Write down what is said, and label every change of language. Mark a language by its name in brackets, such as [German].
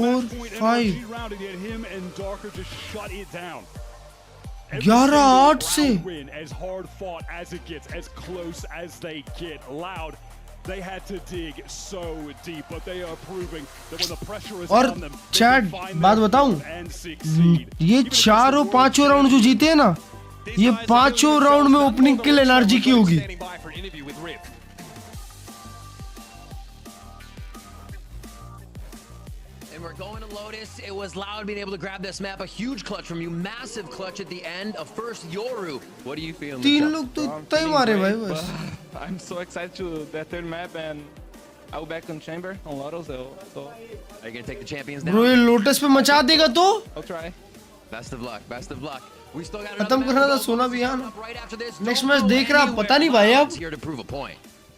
[English] the match point 5. NRG round, and yet him and Darker just shut it down. [Hindi] 11-8 से. [English] Win, as hard fought as it gets, as close as they get. Loud. They had to dig so deep, but they are proving that when the pressure is on them, [Hindi] chat बात बताऊं, ये चारों पांचों round जो जीते हैं ना, ये पांचों राउंड में ओपनिंग किल एनआरजी की होगी. [English] And we're going to Lotus. It was Loud being able to grab this map. A huge clutch from you. Massive clutch at the end of first Yoru. What do you feel? [Hindi] तीन लोग तो इतना ही मारे भाई बस. [English] I'm so excited to that third map, and I'll back on Chamber on Lotus. So are you gonna take the champions down? [Hindi] Bro, ये lotus पे मचा देगा तो? [English] I'll try. Best of luck. Best of luck. We still got [Hindi] खत्म करना था सोना भी यार. Next match देख रहा पता नहीं भाई अब. [English] Here to prove a point.